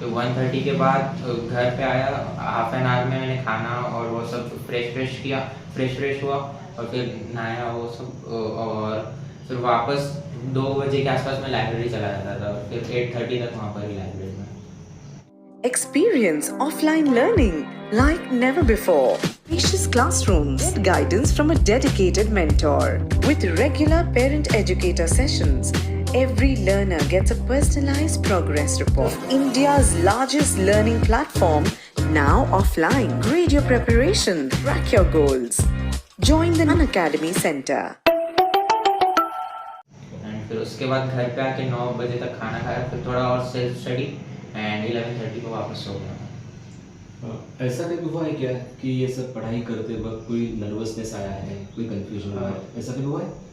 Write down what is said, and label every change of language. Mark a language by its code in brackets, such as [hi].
[hi] तो 1:30 के बाद घर पे आया, हाफ एन आवर में मैंने खाना और वो सब फ्रेश किया, फ्रेश हुआ और फिर नहाया वो सब, और फिर वापस 2 बजे के आसपास मैं लाइब्रेरी चला जाता था। फिर 8:30 तक वहाँ पर ही लाइब्रेरी में। [en] Experience offline learning like never before. Spacious classrooms, guidance from a dedicated mentor. With regular parent-educator sessions, every learner gets a personalized progress report. India's largest learning platform, now offline. Grade your preparation, track your goals. Join the Unacademy Center. [hi] And फिर उसके बाद घर पे आके 9 बजे तक खाना खाया, फिर थोड़ा और सेल्फ स्टडी एंड 11:30 को वापस सो गया। ऐसा कभी हुआ है क्या कि ये सब पढ़ाई करते वक्त कोई नर्वसनेस आया है, कोई कंफ्यूजन हुआ है, ऐसा कभी हुआ है?